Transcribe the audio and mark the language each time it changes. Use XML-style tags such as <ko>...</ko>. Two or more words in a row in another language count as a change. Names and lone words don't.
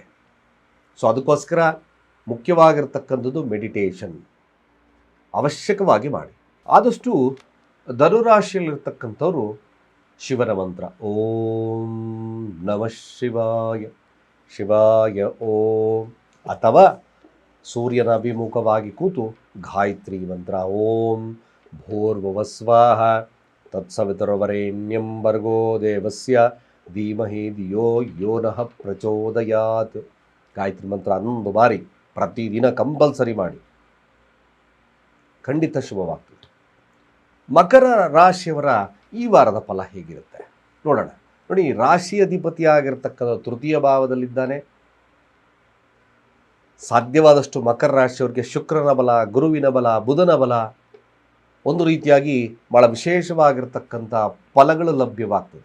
<kn>ಸೊ ಅದಕ್ಕೋಸ್ಕರ ಮುಖ್ಯವಾಗಿರ್ತಕ್ಕಂಥದ್ದು ಮೆಡಿಟೇಷನ್ ಅವಶ್ಯಕವಾಗಿ ಮಾಡಿ. ಆದಷ್ಟು ಧನುರಾಶಿಯಲ್ಲಿರ್ತಕ್ಕಂಥವ್ರು ಶಿವನ ಮಂತ್ರ</kn> <sa>ಓಂ ನಮಃ ಶಿವಾಯ, ಶಿವಾಯ ಓಂ,</sa> <kn>ಅಥವಾ ಸೂರ್ಯನ ಅಭಿಮುಖವಾಗಿ ಕೂತು ಗಾಯತ್ರಿ ಮಂತ್ರ</kn> <sa>ಓಂ ಭೂರ್ಭುವಸ್ವಾಹ ತತ್ಸವಿತುರ್ವರೆಣ್ಯಂ ಭರ್ಗೋ ದೇವಸ್ಯ ಧೀಮಹಿ ಧಿಯೋ ಯೋ ನಃ ಪ್ರಚೋದಯಾತ್.</sa> <kn>ಗಾಯತ್ರಿ ಮಂತ್ರ 11 ಬಾರಿ ಪ್ರತಿದಿನ ಕಂಪಲ್ಸರಿ ಮಾಡಿ, ಖಂಡಿತ ಶುಭವಾಗ್ತದೆ. ಮಕರ ರಾಶಿಯವರ ಈ ವಾರದ ಫಲ ಹೇಗಿರುತ್ತೆ ನೋಡೋಣ. ನೋಡಿ, ರಾಶಿ ಅಧಿಪತಿಯಾಗಿರ್ತಕ್ಕಂಥ 3ಯ ಭಾವದಲ್ಲಿದ್ದಾನೆ. ಸಾಧ್ಯವಾದಷ್ಟು ಮಕರ ರಾಶಿಯವರಿಗೆ ಶುಕ್ರನ ಬಲ, ಗುರುವಿನ ಬಲ, ಬುಧನ ಬಲ, ಒಂದು ರೀತಿಯಾಗಿ ಭಾಳ ವಿಶೇಷವಾಗಿರ್ತಕ್ಕಂಥ ಫಲಗಳು ಲಭ್ಯವಾಗ್ತದೆ.</kn>